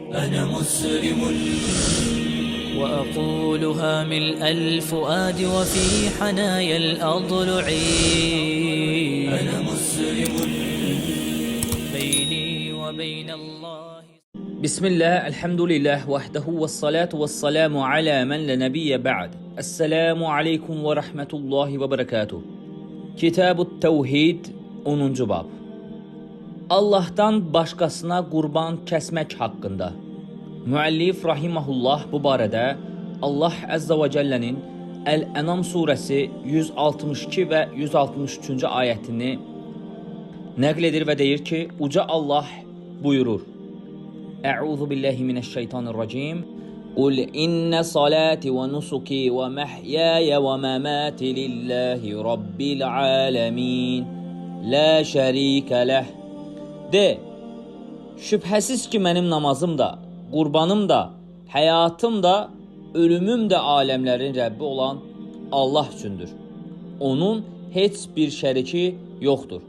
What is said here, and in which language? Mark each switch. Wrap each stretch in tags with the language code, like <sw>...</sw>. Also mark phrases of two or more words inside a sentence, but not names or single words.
<ar>أنا مسلم وأقولها ملء الفؤاد وفي حنايا الأضلع. أنا مسلم بيني وبين الله. بسم الله الحمد لله وحده والصلاة والسلام على من لا نبي بعد. السلام عليكم ورحمة الله وبركاته.</ar> <az>Kitab-ı Tevhid 10. bab. Allah'tan başqasına qurban kəsmək haqqında. Müəllif rahimehullah bu barədə Allah Azza və Cəllənin Əl-Ənam surəsi 162 və 163-cü ayətini nəql edir və deyir ki, uca Allah buyurur:</az> <ar>أعوذ بالله من الشيطان الرجيم. قل إن صلاتي ونسكي ومحياي ومماتي لله رب العالمين. لا شريك له.</ar> <az>De, şübhəsiz ki mənim namazım da, qurbanım da, həyatım da, ölümüm də aləmlərin Rəbbi olan Allah üçündür. Onun heç bir şəriki yoxdur.</az>